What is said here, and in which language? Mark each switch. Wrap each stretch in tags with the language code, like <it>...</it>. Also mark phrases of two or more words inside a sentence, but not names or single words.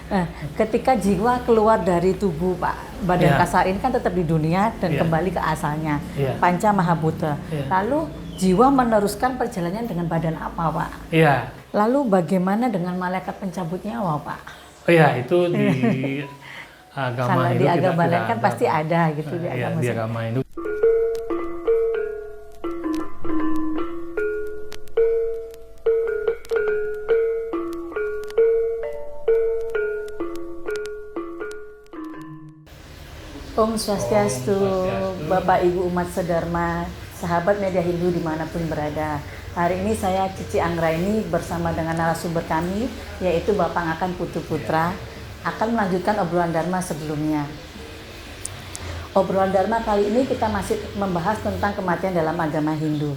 <id>Nah, ketika jiwa keluar dari tubuh Pak, badan kasar ini kan tetap di dunia dan kembali ke asalnya, Panca Mahabhuta. Lalu jiwa meneruskan perjalanannya dengan badan apa Pak? Lalu bagaimana dengan malaikat pencabut nyawa Pak? Itu di agama kalau Hindu di agama lain kan ada, pasti ada gitu di agama di agama Hindu. Om Swastiastu, Bapak Ibu umat sedharma, sahabat media Hindu dimanapun berada. Hari ini saya Cici Anggraini bersama dengan narasumber kami, yaitu Bapak Ngakan Putu Putra, akan melanjutkan obrolan Dharma sebelumnya. Obrolan Dharma kali ini kita masih membahas tentang kematian dalam agama Hindu.</id>